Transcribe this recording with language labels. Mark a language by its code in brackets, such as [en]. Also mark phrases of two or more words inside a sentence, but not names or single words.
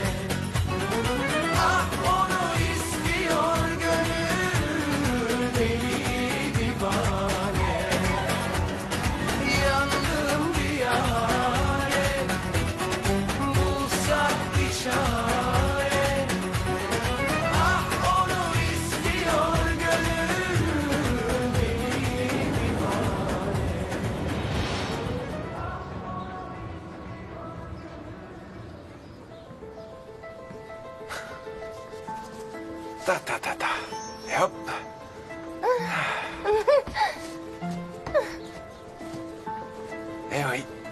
[tr] ah onu istiyor gönül deli divane yandım bir yare bulsak bir çare ah onu istiyor gönül deli divane. Ta ta ta ta. [fr] Et hop. Eh oui.